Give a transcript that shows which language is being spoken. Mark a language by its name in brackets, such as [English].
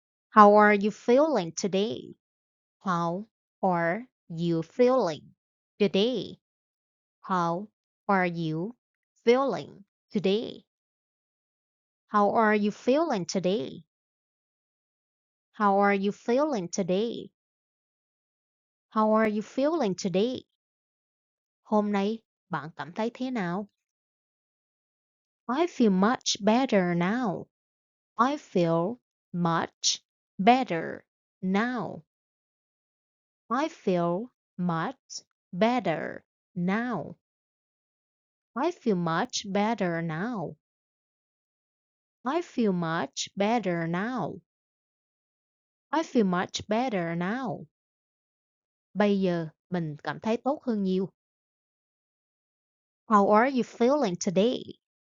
[English] How are you feeling today? How are you feeling today? How are you feeling today? How are you feeling today? How are you feeling today? How are you feeling today? [Vietnamese] Hôm nay bạn cảm thấy thế nào? [English] I feel much better now. I feel much better now. I feel much better now. I feel much better now. I feel much better now. I feel much better now. [Vietnamese] Bây giờ mình cảm thấy tốt hơn nhiều. [English] How are you feeling today?